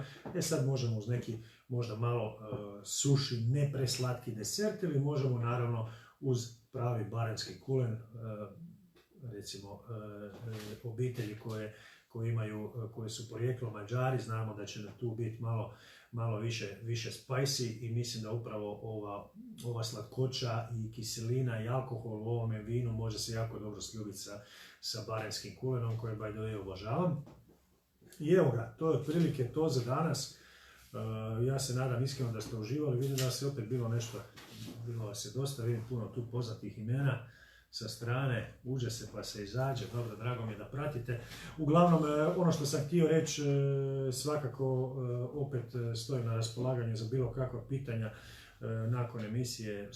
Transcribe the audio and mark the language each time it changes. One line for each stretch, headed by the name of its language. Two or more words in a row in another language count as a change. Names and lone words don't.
Croatian: Sad možemo uz neki možda malo suši, ne preslatki desert ili možemo naravno uz pravi barenski kulen, recimo obitelji koje su porijeklo Mađari, znamo da će tu biti malo više spicy i mislim da upravo ova slatkoća i kiselina i alkohol u ovome vinu može se jako dobro sljubiti sa barenskim kulenom koje
English: by the way
Croatian: obožavam. I evo ga, to je otprilike to za danas. Ja se nadam iskreno da ste uživali, vidim da se opet bilo vas je dosta, vidim puno tu poznatih imena sa strane, uđe se pa se izađe, dobro, drago mi je da pratite. Uglavnom, ono što sam htio reći, svakako opet stojim na raspolaganju za bilo kakva pitanja nakon emisije.